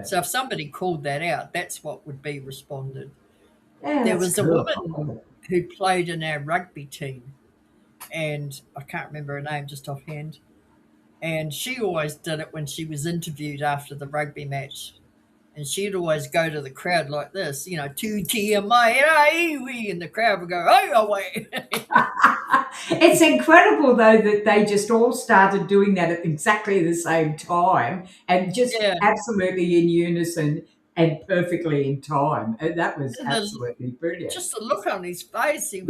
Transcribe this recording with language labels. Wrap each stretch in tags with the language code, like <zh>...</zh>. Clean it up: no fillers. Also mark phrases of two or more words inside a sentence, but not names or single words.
<en>So if somebody called that out, that's what would be responded. Yeah, There that's was a cool. woman who played in our rugby team, and I can't remember her name just offhand. And she always did it when she was interviewed after the rugby match. And she'd always go to the crowd like this, you know,</en> <mi>tutia mai iwi,</mi> <en>and the crowd would go, oh, away. It's incredible, though, that they just all started doing that at exactly the same time and just absolutely in unison and perfectly in time. And that was absolutely brilliant. Just the look on his face, he was</en>